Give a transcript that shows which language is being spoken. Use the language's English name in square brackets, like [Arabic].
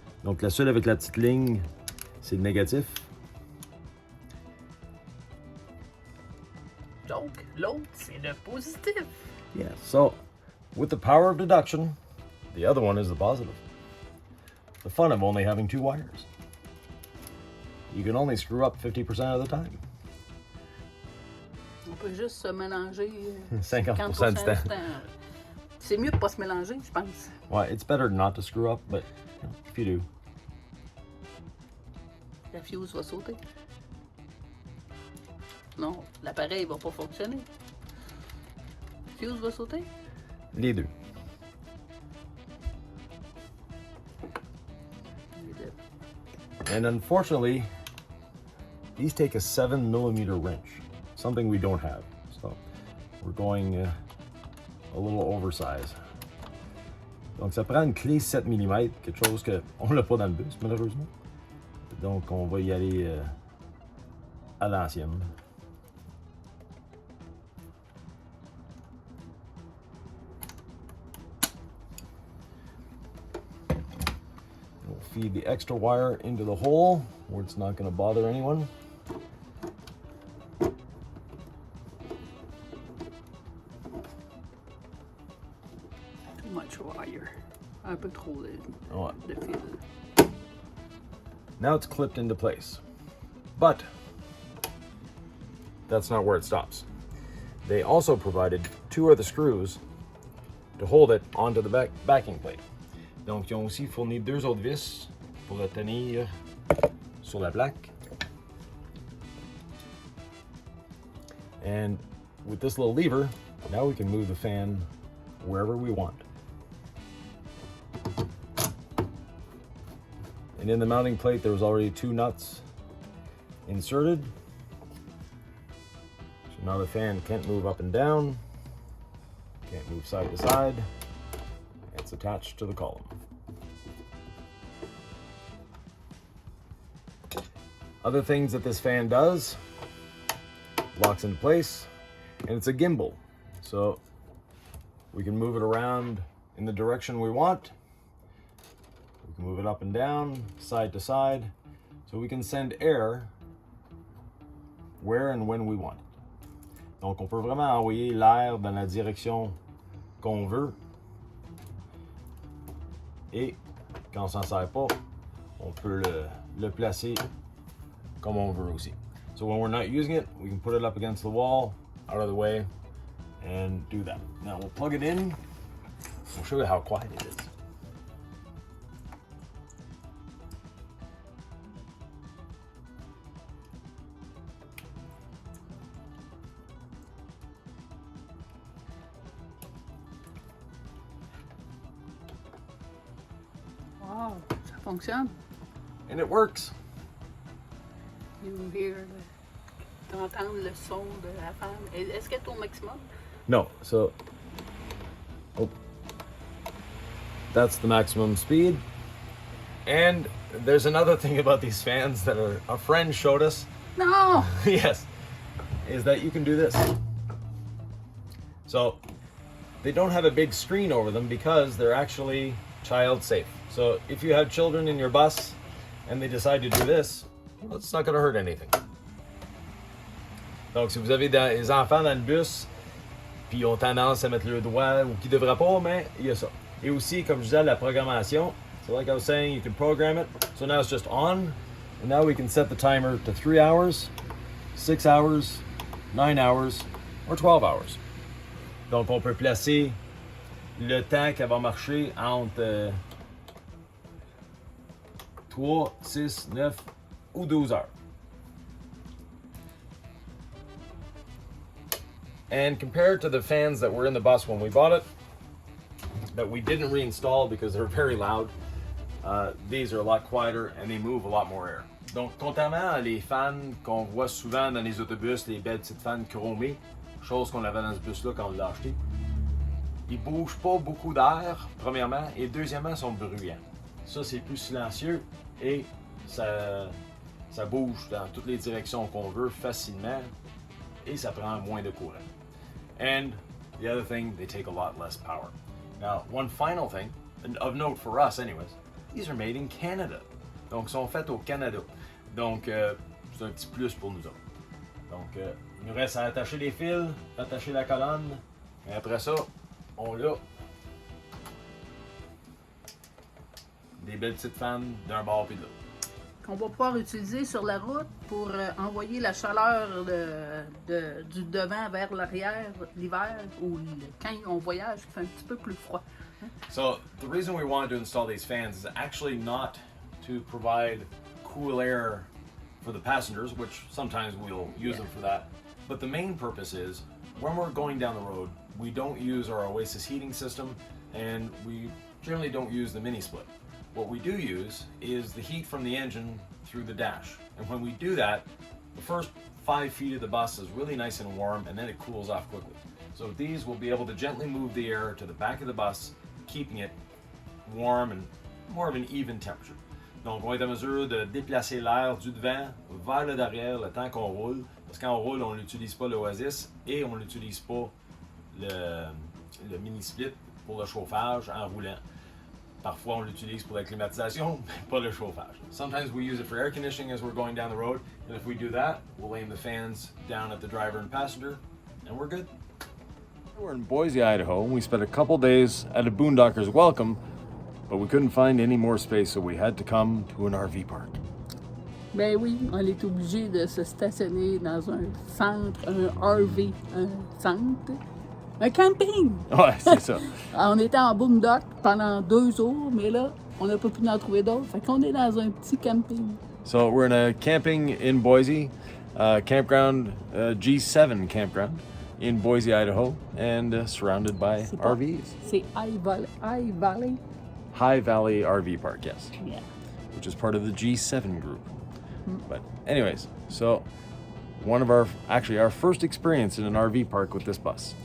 [French] Donc la seule avec la petite ligne, c'est le négatif. Donc, l'autre, c'est le positif. [English] Yeah, so with the power of deduction, the other one is the positive. The fun of only having 2 wires. You can only screw up 50% of the time. [French] On peut juste se mélanger 50% du temps. C'est mieux de pas se mélanger, je pense. Ouais, [English] it's better not to screw up, but if you do. [French] La fuse va sauter. Non, l'appareil va pas fonctionner. La fuse va sauter. Les deux. [English] And unfortunately, these take a 7mm wrench, something we don't have. So we're going a little oversized. [French] Donc ça prend une clé 7mm, quelque chose qu'on l'a pas dans le bus malheureusement. Donc on va y aller à l'ancienne. [English] feed the extra wire into the hole where it's not going to bother anyone. Too much wire. Un peu trop de fil. Now it's clipped into place. But that's not where it stops. They also provided 2 other screws to hold it onto the backing plate. [French] Donc, ils ont aussi fourni 2 autres vis pour le tenir sur la plaque. [English] And with this little lever, now we can move the fan wherever we want. And in the mounting plate, there was already 2 nuts inserted. So now the fan can't move up and down, can't move side to side. It's attached to the column. Other things that this fan does, locks into place, and it's a gimbal. So we can move it around in the direction we want. We can move it up and down, side to side, so we can send air where and when we want. [French] Donc on peut vraiment envoyer l'air dans la direction qu'on veut. Et quand on s'en sert pas, on peut le placer comme on veut aussi. [English] So when we're not using it, we can put it up against the wall, out of the way, and do that. Now we'll plug it in. We'll show you how quiet it is. [French] Wow, ça fonctionne. [English] And it works. You hear [French] t'entends le son de la fan. Est-ce qu'elle est au maximum? [English] No, so that's the maximum speed. And there's another thing about these fans that a friend showed us. No! Yes, is that you can do this. So they don't have a big screen over them because they're actually child safe. So if you have children in your bus and they decide to do this, well, it's not going to hurt anything. [French] Donc si vous avez des enfants dans le bus puis ils ont tendance à mettre le doigt ou qui ne devraient pas, mais il y a ça. Et aussi, comme je disais, la programmation. [English] So like I was saying, you can program it. So now it's just on. And now we can set the timer to 3 hours, 6 hours, 9 hours, or 12 hours. [French] Donc on peut placer le temps qu'elle va marcher entre 3, 6, 9 ou 12 heures. [English] And compared to the fans that were in the bus when we bought it, that we didn't reinstall because they're very loud, these are a lot quieter and they move a lot more air. [French] Donc, contrairement les fans qu'on voit souvent dans les autobus, les belles petites fans chromées, chose qu'on avait dans ce bus-là quand on l'a acheté, ils bougent pas beaucoup d'air, premièrement, et deuxièmement, ils sont bruyants. Ça, c'est plus silencieux et ça bouge dans toutes les directions qu'on veut facilement et ça prend moins de courant. [English] And the other thing, they take a lot less power. Now, one final thing, of note for us anyways, these are made in Canada. [French] Donc, ils sont faits au Canada. Donc, c'est un petit plus pour nous autres. Donc, il nous reste à attacher les fils, attacher la colonne, et après ça, on a des belles petites fans d'un bord puis de l'autre. Qu'on va pouvoir utiliser sur la route pour envoyer la chaleur du devant vers l'arrière l'hiver ou quand on voyage, il fait un petit peu plus froid. [English] So the reason we wanted to install these fans is actually not to provide cool air for the passengers, which sometimes we'll use them for that. But the main purpose is when we're going down the road, we don't use our Oasis heating system and we generally don't use the mini split. What we do use is the heat from the engine through the dash. And when we do that, the first 5 feet of the bus is really nice and warm and then it cools off quickly. So these will be able to gently move the air to the back of the bus, keeping it warm and more of an even temperature. [French] Donc on est en mesure de déplacer l'air du devant vers le derrière le temps qu'on roule. Parce que quand on roule, on n'utilise pas l'Oasis et on n'utilise pas le mini split pour le chauffage en roulant. Parfois, on l'utilise pour la climatisation, pas le chauffage. [English] Sometimes we use it for air conditioning as we're going down the road, and if we do that, we'll aim the fans down at the driver and passenger, and we're good. We're in Boise, Idaho, and we spent a couple days at a boondocker's welcome, but we couldn't find any more space, so we had to come to an RV park. [French] Ben oui, on est obligé de se stationner dans un centre, un RV, un centre, un camping. Ouais, c'est ça. On était en boondock pendant 2 jours, mais là, on n'a pas pu en trouver d'autres. Fait qu'on est dans un petit camping. [English] So we're in a camping in Boise, campground, G7 campground in Boise, Idaho, and surrounded by RVs. [French] C'est High Valley. [English] High Valley RV Park, yes, Yeah. which is part of the G7 group. But anyways, so our first experience in an RV park with this bus.